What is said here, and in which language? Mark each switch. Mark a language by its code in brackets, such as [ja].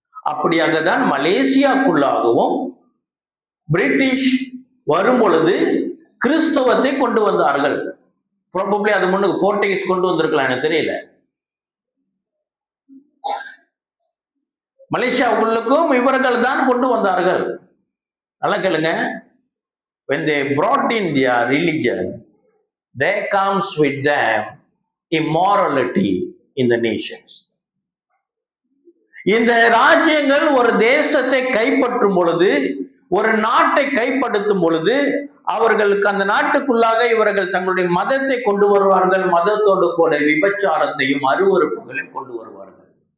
[ta] அப்படியாகத்தான் மலேசியாக்குள்ளாகவும் British வரும் பொழுது கிறிஸ்தவத்தை கொண்டு வந்தார்கள். ப்ராபப்ளி அது முன்னுக்கு போர்ச்சுகீஸ் கொண்டு வந்திருக்கலாம், எனக்கு தெரியல. மலேசியாவுக்குள்ளுக்கும் இவர்கள் தான் கொண்டு வந்தார்கள். நல்லா கேளுங்க. [en] When they brought in their religion, there comes with them immorality in the nations. [ta] இந்த ராஜ்யங்கள் ஒரு தேசத்தை கைப்பற்றும் பொழுது, ஒரு நாட்டை கைப்படுத்தும் பொழுது, அவர்களுக்கு அந்த நாட்டுக்குள்ளாக இவர்கள் தங்களுடைய மதத்தை கொண்டு வருவார்கள். மதத்தோடு கூட விபச்சாரத்தையும் அருவருப்புகளையும் கொண்டு வருவார்கள்.